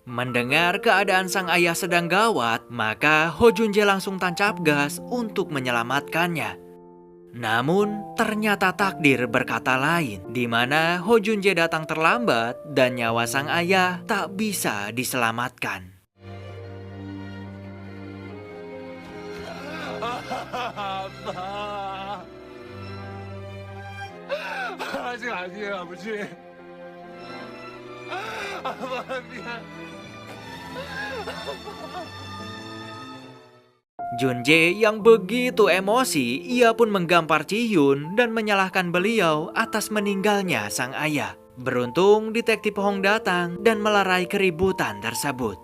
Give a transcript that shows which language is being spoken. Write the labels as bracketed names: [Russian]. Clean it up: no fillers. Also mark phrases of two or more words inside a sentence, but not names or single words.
[Indonesian] Mendengar keadaan sang ayah sedang gawat, maka Ho Jun Jae langsung tancap gas untuk menyelamatkannya. Namun, ternyata takdir berkata lain, di mana Ho Jun Jae datang terlambat dan nyawa sang ayah tak bisa diselamatkan. [Korean] 아직 아니에요, 아버지. 아빠 미안. [Indonesian] Jun Jae yang begitu emosi, ia pun menggampar Ji Hyun dan menyalahkan beliau atas meninggalnya sang ayah. Beruntung detektif Hong datang dan melerai keributan tersebut.